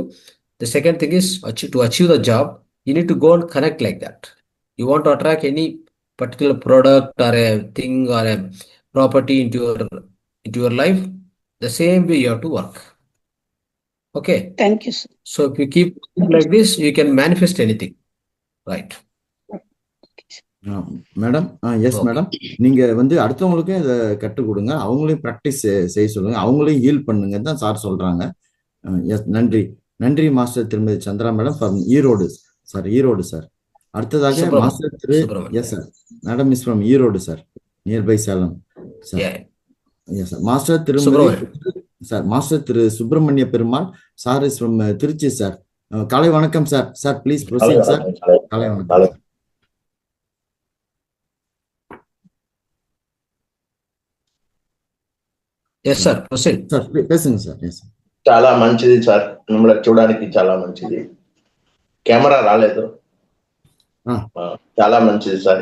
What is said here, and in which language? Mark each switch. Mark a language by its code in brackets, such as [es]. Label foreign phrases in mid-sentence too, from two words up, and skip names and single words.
[en] The second thing is to achieve the job, you need to go and connect like that. You want to attract any particular product or a thing or a property into your life, the same way you have to work. Okay. Thank you, sir. So if you keep like this, you can manifest anything. Right. madam, yes madam, [ta] நீங்க அடுத்தவங்களுக்கு இதை கற்றுக் கொடுங்க, அவங்களையும் ப்ராக்டிஸ் செய்ய சொல்லுங்க, அவங்களையும் ஹீல் பண்ணுங்க தான் சார் சொல்றாங்க. எஸ், நன்றி மாஸ்டர் திருமதி சந்திரா [en] madam from Erode sir. [ta] அடுத்ததாக மாஸ்டர் திரு எஸ் [en] sir, madam is from Erode sir, nearby Salem sir. yes sir, master [ta] திருமதி [en] sir master [ta] திரு சுப்பிரமணிய பெருமாள் [en] sir is from Trichy sir. [ta] காலை வணக்கம் [en] sir. sir please proceed sir. [ta] காலை வணக்கம். [en] yes sir proceed. sir pacing sir. yes sir. [te] చాలా మంచిది సార్, మిమ్మల్ని చూడడానికి చాలా మంచిది. కెమెరా రాలేదు. చాలా మంచిది సార్.